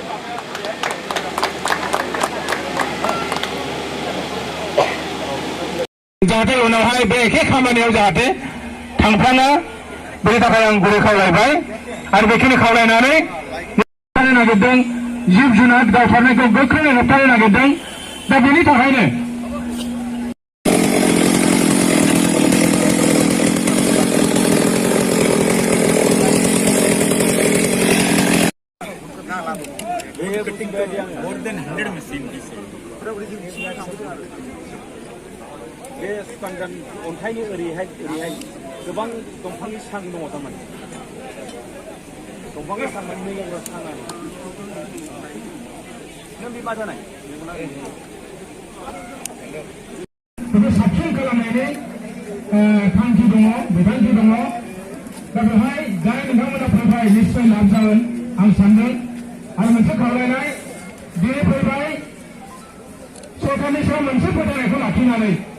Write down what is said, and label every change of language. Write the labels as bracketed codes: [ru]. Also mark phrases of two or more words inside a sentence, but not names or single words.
[brx] जाहाथे उनावहाय बे एखे खामानियाव जाहाथे थांफ्लाङा बेनि थाखाय आं गुरै खावलायबाय आरो बेखिनि खावलायनानै होबथानो नागिरदों जिब जुनार गावथारनायखौ गोख्रोङै होबथानो नागिरदों दा बेनि थाखायनो [en] more than 100 machines. [brx] बे सुखानगोन अन्थाइनि ओरैहाय गोबां दंफांनि सां दङ थारमाने दंफांनि सां माने नैयाव सां आरो नों बे मा जानाय बेखौ साबसिन खालामनायनि थांखि दङ बिथांखि दङ दा बेवहाय जाय नोंथांमोना फैबाय निश्चय लाब जागोन आं सानदों आरो मोनसे खावलायनाय दिनै फैबाय सरकारनि सायाव मोनसे फोथायनायखौ लाखिनानै